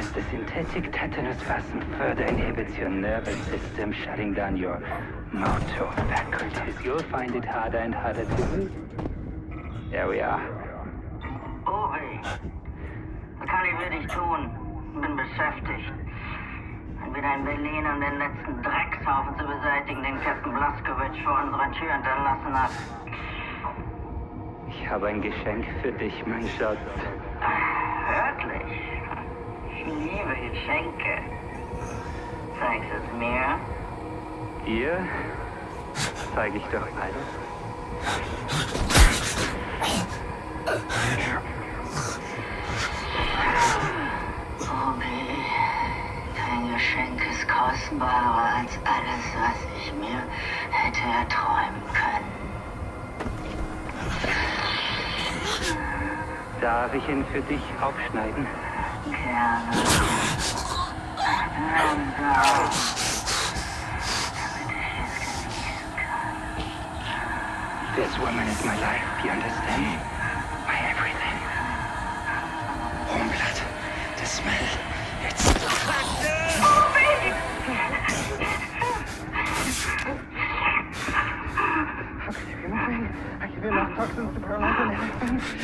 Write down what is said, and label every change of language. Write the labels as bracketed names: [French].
[English] Synthetic tetanus vaccine further inhibits your nervous system, shutting down your motor faculties. You'll find it harder and harder to breathe. There we are. [German] Uri, was kann ich für dich tun? Bin beschäftigt. Wieder in Berlin, um den letzten Dreckshaufen zu beseitigen, den Captain Blazkowicz vor unserer Tür hinterlassen hat. Ich habe ein Geschenk für dich, mein Schatz. Wirklich? Ich liebe Geschenke. Zeigst du es mir? Dir zeige ich doch alles. Obi, dein Geschenk ist kostbarer als alles, was ich mir hätte erträumen können. Darf ich ihn für dich aufschneiden? Gerne. Damit ich es genießen kann. [English] This woman is my life, you understand? My everything. Warm blood, the smell, it's... How can you feel nothing? I can feel enough toxins to paralyze and everything.